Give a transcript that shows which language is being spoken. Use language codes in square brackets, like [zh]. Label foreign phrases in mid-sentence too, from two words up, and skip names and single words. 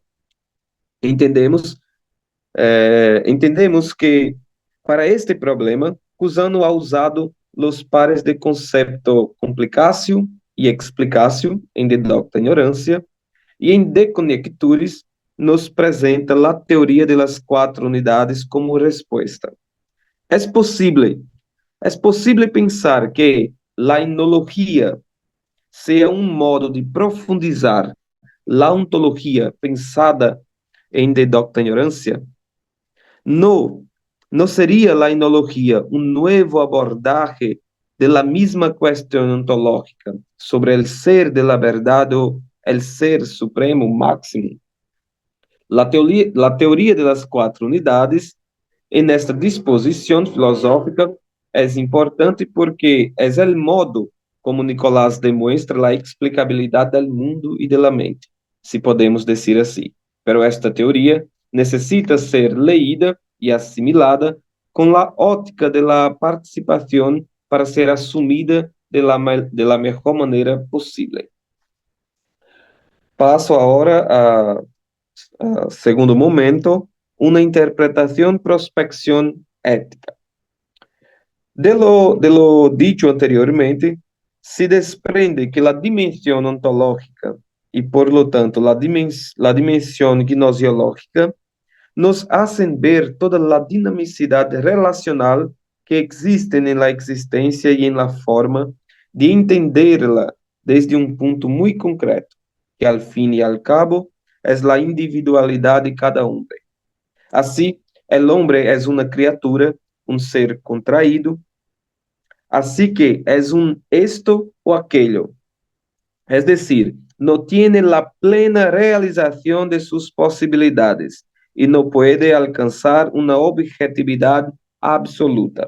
[es] Entendemos que para este problema, Cusano ha usado los pares de concepto complicación y explicación en De Docta Ignorancia, [pt] E em [es] De Conjecturis nos presenta [pt] a teoria das quatro unidades como resposta. É possível pensar que a enologia seja um modo de profundizar a ontologia pensada em De Docta Ignorância? [es] No, ¿no sería la enología un nuevo abordaje de la misma cuestión ontológica sobre el ser de la verdad o el ser supremo máximo? La teoría de las cuatro unidades en esta disposición filosófica es importante porque es el modo como Nicolás demuestra la explicabilidad del mundo y de la mente, si podemos decir así. Pero esta teoría necesita ser leída y asimilada con la óptica de la participación para ser asumida de la mejor manera posible. [pt] Passo agora a segundo momento, uma interpretação prospecção ética. [es] De lo dicho anteriormente, se desprende que [pt] a dimensão ontológica e, [es] por lo tanto, [pt] a dimensão gnosiológica [es] nos hacen ver [pt] toda a dinamicidade relacional que existe na existência e na forma [es] de entenderla desde [pt] um ponto muito concreto, [es] que al fin y al cabo es la individualidad de cada hombre. Así, el hombre es una criatura, un ser contraído, así que es un esto o aquello. Es decir, no tiene la plena realización de sus posibilidades y no puede alcanzar una objetividad absoluta.